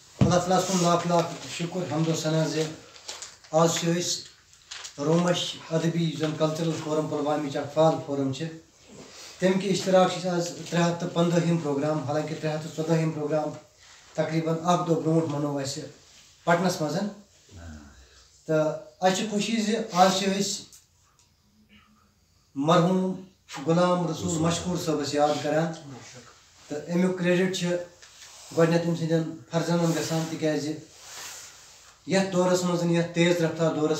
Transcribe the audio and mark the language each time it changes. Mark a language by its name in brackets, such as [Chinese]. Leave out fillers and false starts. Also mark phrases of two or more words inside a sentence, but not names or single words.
[Kashmiri] اللہ تعالیٰ سُنٛد لاکھ لاکھ شُکر حمد و ثنا زِ آز چھِ أسۍ رومش ادبی یُس زن [English] cultural forum [Kashmiri] پُلوامِچ اکھ فعال فورم چھِ تَمہِ کہِ اشتراک چھِ آز 315ہِم پروگرام حالانکہِ 314ہِم پروگرام تقریٖباً اکھ دۄہ برونٛٹھ منوو اَسہِ پٹنس منٛز تہٕ اَسہِ چھِ خوشی زِ آز چھِ أسۍ مرحوٗم غلام رسول مشکوٗر صٲبس یاد کران تہٕ امیُک کریڈٹ چھِ گۄڈٕنیتھ أمۍ سٕنٛدٮ۪ن فرزندن گژھان تِکیازِ یتھ دورس منٛز یتھ تیز رفتار دورس